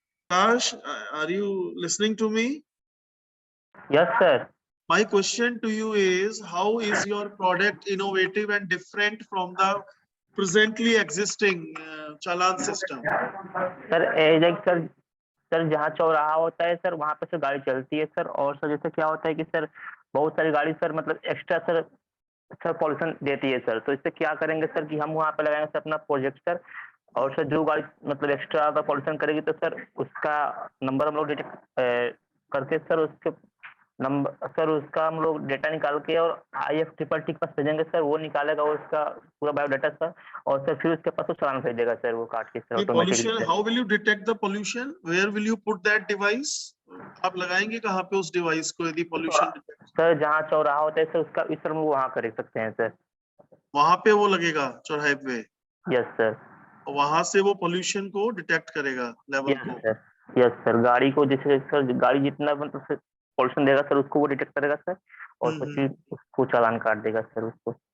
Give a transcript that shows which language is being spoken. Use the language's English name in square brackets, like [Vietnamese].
[English] Prakash, are you listening to me? Yes, sir. My question to you is, how is your product innovative and different from the presently existing challan system? [Hindi] Sir sir जहाँ चौराहा होता है sir वहाँ पे sir गाड़ी चलती है sir, और सर जैसे क्या होता है कि सर बहुत सारी गाड़ी सर मतलब एक्स्ट्रा सर पॉल्यूशन देती है सर, तो इससे क्या करेंगे सर कि हम वहाँ पे लगाएंगे सर अपना प्रोजेक्टर, और सर जो गाड़ी मतलब एक्स्ट्रा पॉल्यूशन करेगी तो सर उसका नंबर हम लोग डिटेक्ट करके सर उसके नंबर सर उसका हम लोग डेटा निकाल के और IF के पास भेजेंगे सर, वो निकालेगा उसका पूरा बायोडाटा सर, और सर फिर उसके पास वो चालान भेज देगा सर, वो काट के sir [English] Pollution, automatically. how will you detect the pollution? Where will you put that device? [Hindi] आप लगाएंगे कहाँ पे उस डिवाइस को यदि pollution? सर जहाँ चौराहा होता है सर उसका इस सर हम वहाँ कर सकते हैं सर। वहाँ पे वो लगेगा चौराहे पे? Yes sir. वहां से वो पोल्यूशन को डिटेक्ट करेगा लेवल को? यस सर, गाड़ी को जैसे सर गाड़ी जितना मतलब पोल्यूशन देगा सर उसको वो डिटेक्ट करेगा सर, और फिर उसको चालान काट देगा सर उसको।